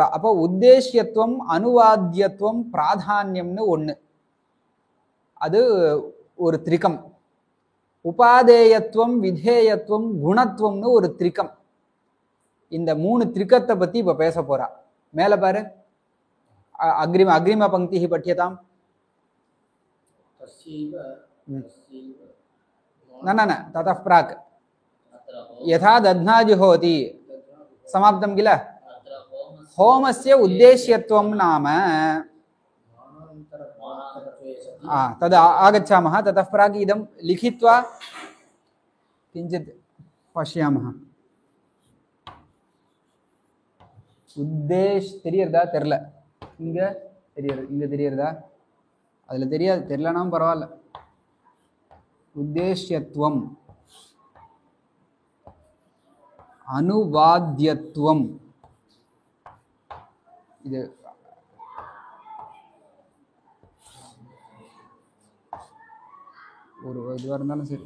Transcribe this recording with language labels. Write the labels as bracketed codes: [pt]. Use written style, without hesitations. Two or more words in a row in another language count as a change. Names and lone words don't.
[ta] அப்போ உத்தேசியத்துவம், அனுவாத்தியத்துவம், பிராதான்யம்னு ஒண்ணு, அது ஒரு திரிகம். உபாதேயத்துவம், விதேயத்துவம், குணத்துவம்னு ஒரு திரிகம். இந்த 3 திரிகத்தை பத்தி இப்ப பேச போறா. மேல பாரு, [sa] अग्रिम पङ्क्तिः पठ्यताम्. न ततः प्राक् यथा दध्ना जुहोति समाप्तं किल. होमस्य उद्देश्यत्वं नाम तद् आगच्छामः. ततः प्राक् इदं लिखित्वा किञ्चित् पश्यामः. [ta] தெரியறதா தெரியல? இங்க தெரியறதா? அதுல தெரியாது, தெரியலனாலும் பரவாயில்ல. உத்தேஷ்யத்துவம், அனுவாத்தியத்துவம், இது ஒரு இதுவா இருந்தாலும் சரி.